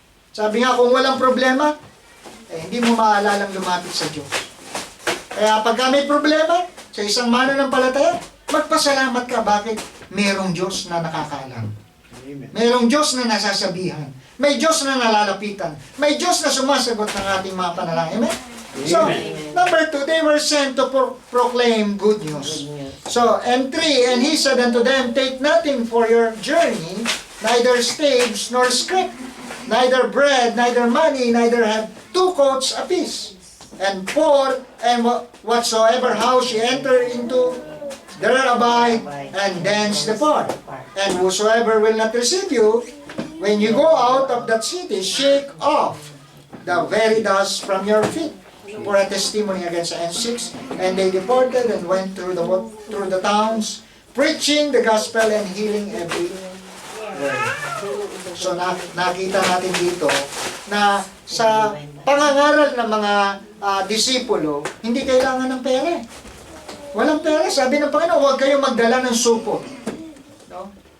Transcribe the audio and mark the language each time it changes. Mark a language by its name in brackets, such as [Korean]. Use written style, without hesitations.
[Filipino] Sabi nga, kung walang problema, hindi mo maalalang lumapit sa Diyos. Kaya pagka may problema, sa isang mananampalataya, magpasalamat ka. Bakit? Merong Diyos na nakakaalam. Merong Diyos na nasasabihan. May Diyos na nalalapitan. May Diyos na sumasagot ng ating mga panalangin. Amen? [English] So, number 2, they were sent to proclaim good news. So, and 3, and he said unto them, take nothing for your journey, neither staves nor scrip, neither bread, neither money, neither have 2 coats apiece. And 4, and whatsoever house ye enter into, there abide, and thence depart. And whosoever will not receive you, when you go out of that city, shake off the very dust from your feet, for a testimony against the. And 6, and they departed and went through the towns, preaching the gospel and healing every word. [Filipino] So nakita natin dito na sa pangangaral ng mga disipulo, hindi kailangan ng pera. Walang pera. Sabi ng Panginoon, huwag kayong magdala ng supot. No?